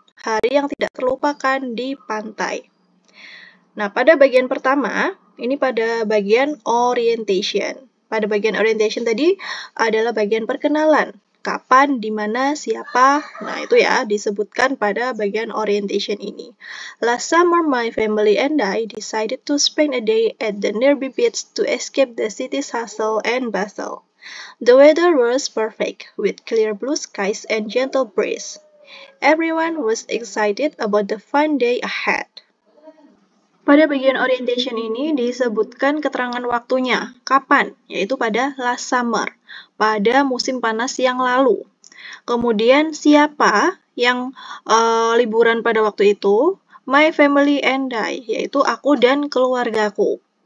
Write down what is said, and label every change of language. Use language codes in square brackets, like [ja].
[id] Hari yang tidak terlupakan di pantai. Nah, pada bagian pertama, ini pada bagian orientation. Pada bagian orientation tadi adalah bagian perkenalan. Kapan, di mana, siapa. Nah, itu ya disebutkan pada bagian orientation ini. [en] Last summer, my family and I decided to spend a day at the nearby beach to escape the city's hustle and bustle. The weather was perfect, with clear blue skies and gentle breeze. Everyone was excited about the fun day ahead. [id] Pada bagian orientation ini disebutkan keterangan waktunya, kapan, yaitu pada [en] last summer, [id] pada musim panas yang lalu. Kemudian siapa yang liburan pada waktu itu? [en] My family and I, [id] yaitu aku dan keluargaku.